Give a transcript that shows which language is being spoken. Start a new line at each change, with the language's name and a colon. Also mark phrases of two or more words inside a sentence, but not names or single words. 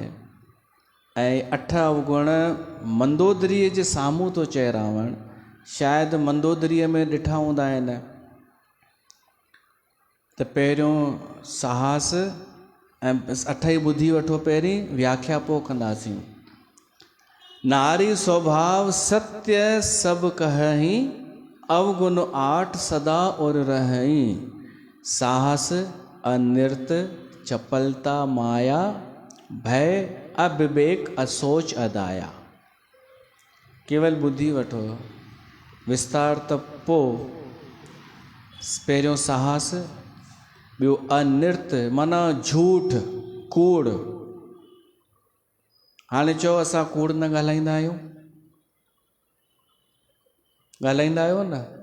Sindhi: ऐं 8 अवगुण मंदोदरीअ जे साम्हूं थो चए रावण, शायदि मंदोदरीअ में ॾिठा हूंदा आहिनि त पहिरियों साहस ऐं अठई ॿुधी वठो, पहिरीं व्याख्या पोइ कंदासीं।
Awadhi: नारी स्वभाव सत्य सब कहही, अवगुण आठ सदा और रहई। साहस अनृत चपलता माया, भय अविवेक असोच अदाया।
Sindhi: केवल ॿुधी वठो, विस्तार त पोइ। पहिरियों साहस, ॿियो अनृत माना झूठ कूड़। हाणे चओ असां कूड़ न ॻाल्हाईंदा आहियूं, ॻाल्हाईंदा आहियो न?